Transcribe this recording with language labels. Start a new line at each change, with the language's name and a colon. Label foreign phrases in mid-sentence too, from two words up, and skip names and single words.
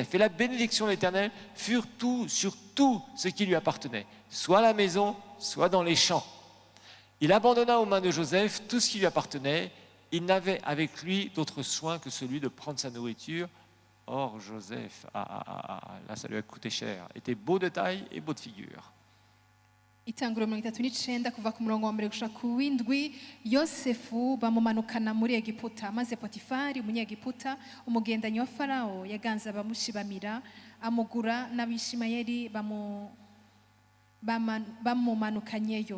French: Et la bénédiction de l'Éternel fut sur tout ce qui lui appartenait, soit à la maison, soit dans les champs. Il abandonna aux mains de Joseph tout ce qui lui appartenait. Il n'avait avec lui d'autre soin que celui de prendre sa nourriture. Or, Joseph, là ça lui a coûté cher, était beau de taille et beau de figure.
Rundi: Itanguriro 39 kuva ku murongo wa mbere gushika ku w'indwi Yosefu bamumanukana muri Egiputa maze Potifari umunyegiputa umugendanyi wa Farao yaganza bamushibamira amugura n'abishimayeli bamumanukanyeyo.